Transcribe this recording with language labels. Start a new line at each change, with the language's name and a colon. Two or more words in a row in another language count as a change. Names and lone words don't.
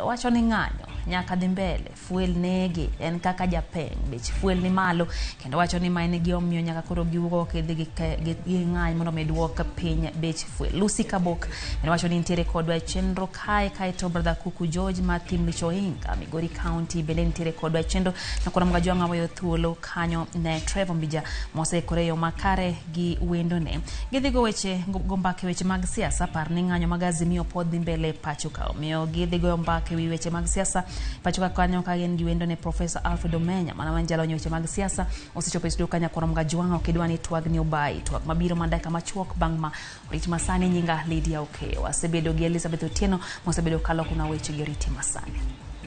Luo (Kenya and Tanzania): Wacho ni ng'anyo nyaka dhi mbele fuel nege en kaka japeng' bech fuel ni malo kendo wacho ni maene gi omiyo nyaka koro giwuok e dhigi ng'any mondo medwok piny bech fuel. Lucy Kabok en wacho ni entiere kodwa e chenro kae to brother Kuku George Mathim Choinga Migori County bende entiere kodwa e chendo na kuna mga juanga wayo thuolo kanyo ne Trevor Mbija mose koreyo makare gi wendo ne. Gidhigo weche gombake weche mag siasa par ni ng'anyo mag Azimio pod dhi mbele pachuka omiyo gidhigo mbake wi weche mag siasa pachuka kanyo ka gen gi wendo ne Professor Alfred Omenya mana manjalo weche mag siasa osechopo e studio kanya kora mga juanga okidwani twag ni obai twag mabiro mandaka machuok bang' ma rit masani nyinga Lydia Okeyo asebedo gi Elizabeth Otieno mosebedo kalo kuna weche gi rit masani.